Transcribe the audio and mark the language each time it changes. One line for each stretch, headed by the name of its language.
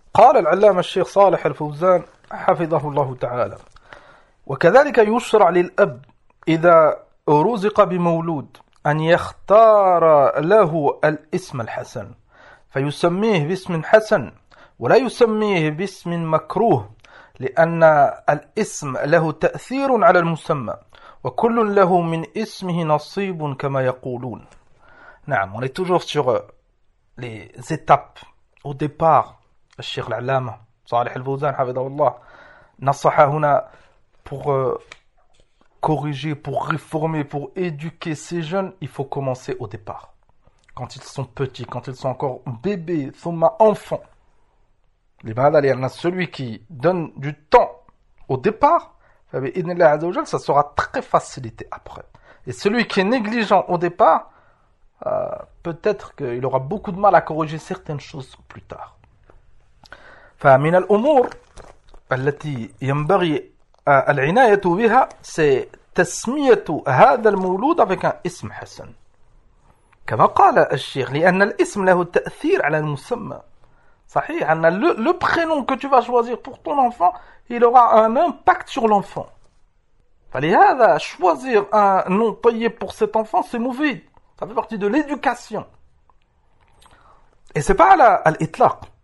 Arabic: قال العلامة الشيخ صالح الفوزان حفظه الله تعالى: وكذلك يشرع للأب إذا رزق بمولود أن يختار له الاسم الحسن فيسميه باسم حسن ولا يسميه باسم مكروه، لأن الاسم له تأثير على المسمى، وكل له من اسمه نصيب كما يقولون. نعم،
French: on est toujours sur les étapes. Au départ, le Cheikh Al-Alama, Salih Al-Fawzan, Hafidhahullah,
Arabic: nassaha huna
French: pour corriger, pour réformer, pour éduquer ces jeunes, il faut commencer au départ. Quand ils sont petits, quand ils sont encore bébés,
Arabic: thumma
French: enfants. Il y en a celui qui donne du temps au départ, ça sera très facilité après. Et celui qui est négligent au départ, peut-être qu'il aura beaucoup de mal à corriger certaines choses plus tard.
Arabic: فمن الأمور التي ينبغي العناية بها تسمية هذا المولود
French: avec un
Arabic: اسم حسن. كما قال الشيخ، لأن الاسم له تأثير على المسمى. صحيح، أن
French: le prénom que tu vas choisir pour ton enfant, il aura un impact sur l'enfant.
Arabic: فلهذا
French: choisir un nom طيب pour cet enfant, c'est mauvais. Ça fait partie de l'éducation. Et c'est pas à l'itlaq.